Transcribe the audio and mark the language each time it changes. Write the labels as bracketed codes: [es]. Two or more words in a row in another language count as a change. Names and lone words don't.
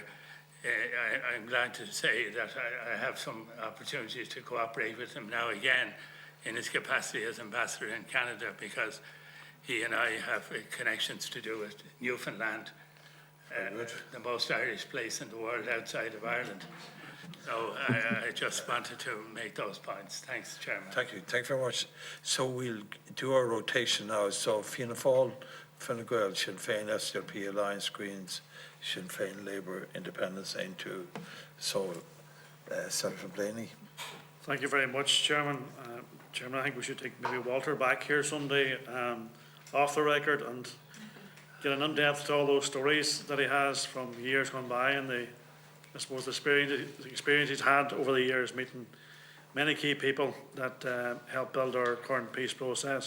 [en] I'm glad to say that I have some opportunities to cooperate with him now again in his capacity as ambassador in Canada, because he and I have connections to do with Newfoundland, the most Irish place in the world outside of Ireland. So I just wanted to make those points. Thanks, Chairman. Thank you. Thank you very much. So we'll do our rotation now. So Fianna Fáil, Fine Gael, Sinn Féin, SDLP, Alliance, Greens, Sinn Féin, Labour, Independence, N2. So Senator Blaney. Thank you very much, Chairman. Chairman, I think we should take maybe Walter back here someday, off the record, and get an in-depth to all those stories that he has from years gone by, and I suppose the experience he's had over the years meeting many key people that helped build our current peace process.